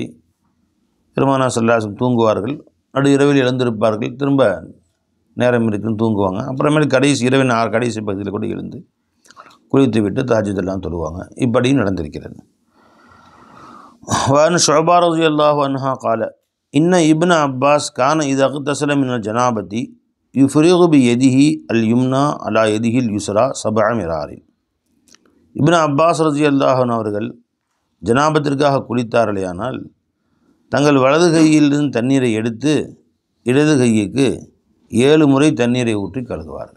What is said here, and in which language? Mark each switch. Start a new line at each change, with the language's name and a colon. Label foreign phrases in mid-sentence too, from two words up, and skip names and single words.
Tamil: பெருமானார்
Arabic: صلى الله عليه وسلم
Tamil: தூங்குவார்கள், நடு இரவில் எழுந்திருப்பார்கள், திரும்ப நேரம் இருக்குன்னு தூங்குவாங்க. அப்புறமேல் இரவின் கடைசி பகுதியில் கூட எழுந்து குளித்து விட்டு தஹஜ்ஜுதெல்லாம் தொழுவாங்க. இப்படியும் நடந்திருக்கிறது.
Arabic: وعن شعبة رضي الله عنها قال إن ابن عباس كان إذا اغتسل من الجنابة يفرغ بيده اليمنى على يده اليسرى 7 مرار.
Tamil: இப்னு அப்பாஸ்
Arabic: رضي الله عنه
Tamil: அவர்கள் ஜனாபத்திற்காக குளித்தார்களேயானால் தங்கள் வலது கையிலிருந்து தண்ணீரை எடுத்து இடது கைக்கு 7 முறை தண்ணீரை ஊற்றி கழுகுவார்கள்.